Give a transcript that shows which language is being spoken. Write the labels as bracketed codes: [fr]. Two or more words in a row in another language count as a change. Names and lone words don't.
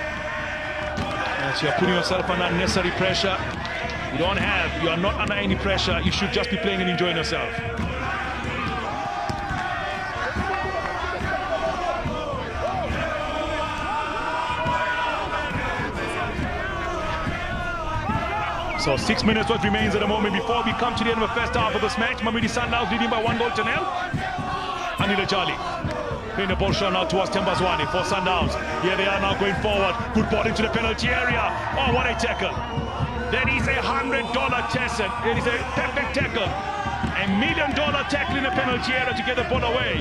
[en] As you are putting yourself under unnecessary pressure, you are not under any pressure, you should just be playing and enjoying yourself. So 6 minutes what remains at the moment before we come to the end of the first half of this match. Mamelodi Sundowns leading by 1-0. Anila Jali playing the ball shot now towards Tembazwani for Sundowns. Here they are now going forward. Good ball into the penalty area. Oh, what a tackle. That is $100 Tesson. It is a perfect tackle. $1 million tackle in the penalty area to get the ball away.